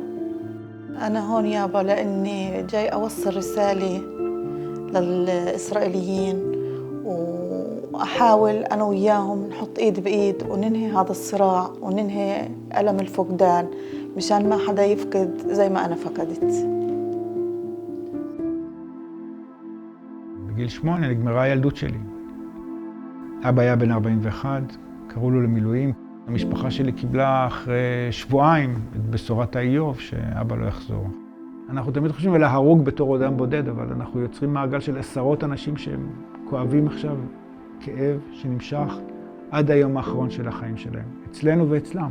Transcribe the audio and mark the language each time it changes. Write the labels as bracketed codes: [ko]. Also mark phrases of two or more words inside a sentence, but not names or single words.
[ar] أنا هون يابا لأني جاي أوصل رسالة للإسرائيليين، وأحاول أنا وياهم نحط إيد بإيد وننهي هذا الصراع وننهي ألم الفقدان مشان ما حدا يفقد زي ما أنا فقدت. [he] בגיל 8 נגמרה הילדות שלי. אבא היה בן 41, קראו לו למילואים. המשפחה שלי קיבלה אחרי שבועיים את בשורת האיוב שאבא לא יחזור. אנחנו תמיד חושבים על ההרוג בתור אדם בודד, אבל אנחנו יוצרים מעגל של עשרות אנשים שהם כואבים עכשיו כאב שנמשך עד היום האחרון של החיים שלהם, אצלנו ואצלם.